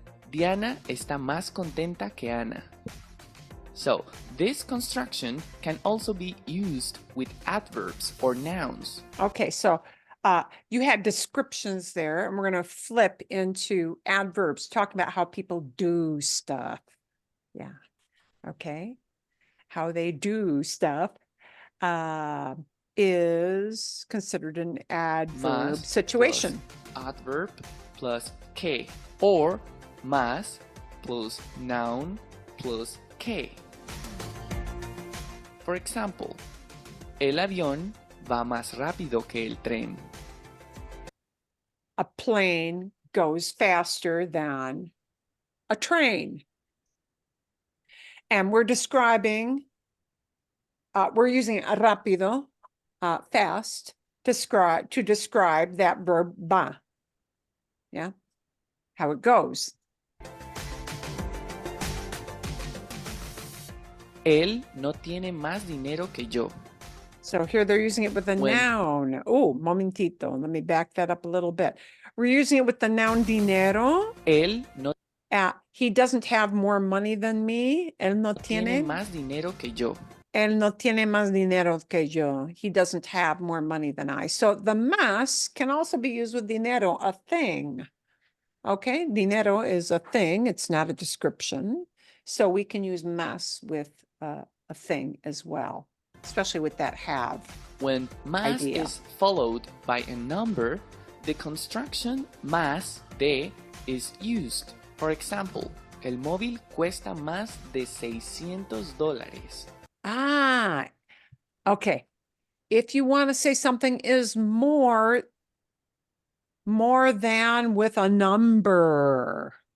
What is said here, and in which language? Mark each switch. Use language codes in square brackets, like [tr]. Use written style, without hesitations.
[es] Diana está más contenta que Ana. [en] So, this construction can also be used with adverbs or nouns. Okay, so you had descriptions there, and we're going to flip into adverbs, talking about how people do stuff. Yeah, okay. How they do stuff is considered an adverb [es] Más [en] situation. Plus adverb plus que, or más plus noun plus que. [es] For example, el avión va más rápido que el tren. [en] A plane goes faster than a train. And we're describing, we're using rápido, fast, to describe that verb va. Yeah, how it goes. [es] Él no tiene más dinero que yo. [en] So here they're using it with a noun. Oh, momentito. Let me back that up a little bit. We're using it with the noun dinero. [es] Él no [en] he doesn't have more money than me. [es] Él no tiene más dinero que yo. Él no tiene más dinero que yo. [en] He doesn't have more money than I. So the más can also be used with dinero, a thing. Okay, dinero is a thing. It's not a description. So we can use más with a thing as well, especially with that have. When más Idea. is followed by a number, the construction más de is used. For example, [es] el móvil cuesta más de $600. [en] Ah, okay. If you want to say something is more than with a number.